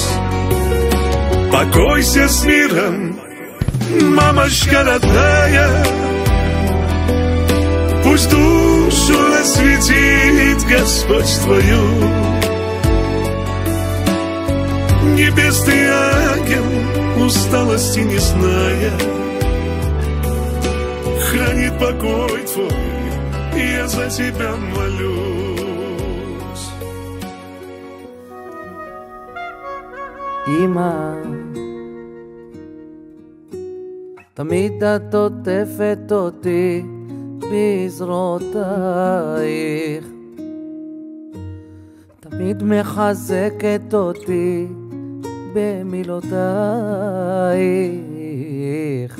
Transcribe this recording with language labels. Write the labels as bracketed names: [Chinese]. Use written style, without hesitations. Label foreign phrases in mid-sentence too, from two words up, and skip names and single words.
[Russian] Покойся с миром, мамочка родная, пусть душу осветит Господь твою. Небесный ангел, усталости не зная, хранит покой твой, я за тебя молюсь. [Hebrew] אמא, תמיד את עוטפת אותי בזרועותייך, תמיד מחזקת אותי במילותייך.